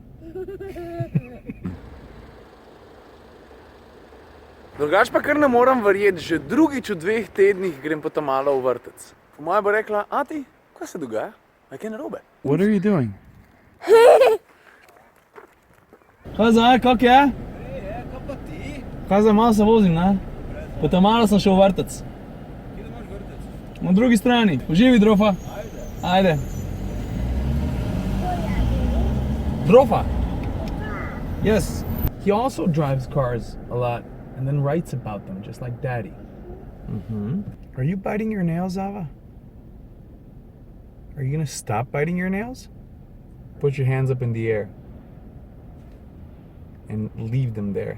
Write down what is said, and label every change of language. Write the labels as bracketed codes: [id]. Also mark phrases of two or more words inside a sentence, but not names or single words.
[sl] Drugač pa kar ne moram verjeti, že drugič v 2 tednih grem pa tam malo v vrtec. Po moje bo rekla, ati, kaj se dogaja? A kaj narobe? [en] What are you doing? [sl] Kaj zdaj, kak je? Kaj pa ti? Kaj zdaj, malo se vozim, ne? Pa tam malo sem šel v vrtec. Kje imaš vrtec? Na drugi strani. Uživi, Drofa. Ajde. Drofa? [en] Yes. He also drives cars a lot and then writes about them, just like Daddy. Are you biting your nails, Ava? Are you gonna stop biting your nails? Put your hands up in the air. And leave them there.